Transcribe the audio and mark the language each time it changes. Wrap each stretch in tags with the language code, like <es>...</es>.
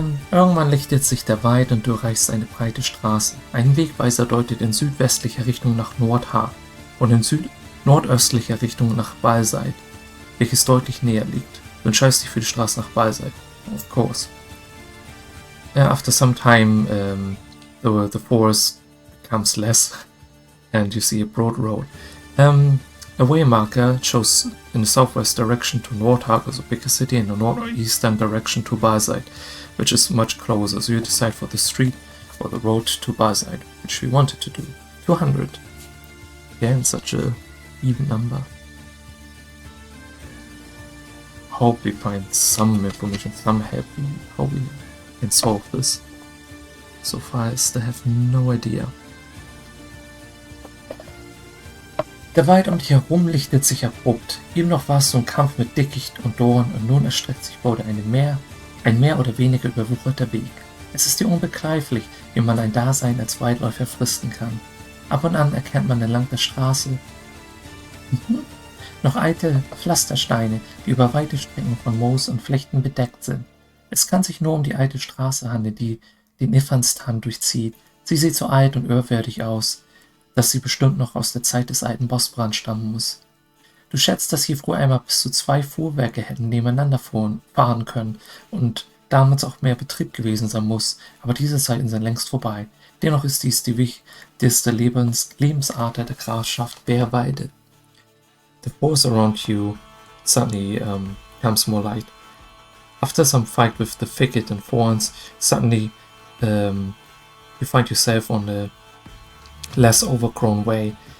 <de>Irgendwann lichtet sich der Wald und du erreichst eine breite Straße. Ein Wegweiser deutet in südwestlicher Richtung nach Nordhaar und in nordöstlicher Richtung nach Balseit, welches deutlich näher liegt. Du entscheidest dich für die Straße nach Balseit.</de> <en>Of course. After some time, the forest becomes less and you see a broad road. A way marker shows in the southwest direction to Nordhag, also bigger city, and the northeastern direction to Barside, which is much closer. So you decide for the street or the road to Barside, which we wanted to do. 200. Again, such a even number. Hope we find some information, some help how we can solve this. So far I still have no idea.</en> <de>Der Wald um dich herum lichtet sich abrupt. Eben noch warst du im Kampf mit Dickicht und Dorn und nun erstreckt sich vor dir ein mehr oder weniger überwucherter Weg. Es ist dir unbegreiflich, wie man ein Dasein als Waldläufer fristen kann. Ab und an erkennt man entlang der Straße noch alte Pflastersteine, die über weite Strecken von Moos und Flechten bedeckt sind. Es kann sich nur um die alte Straße handeln, die den Ifanstan durchzieht. Sie sieht so alt und ehrwürdig aus, dass sie bestimmt noch aus der Zeit des alten Bossbrand stammen muss. Du schätzt, dass hier früher einmal bis zu 2 Fuhrwerke hätten nebeneinander fahren können und damals auch mehr Betrieb gewesen sein muss, aber diese Zeiten sind längst vorbei. Dennoch ist dies die wichtigste Lebensader der Grafschaft Bärweide.</de> <en>The forest around you suddenly becomes more light. After some fight with the thicket and thorns, suddenly you find yourself on a less overgrown way.</en>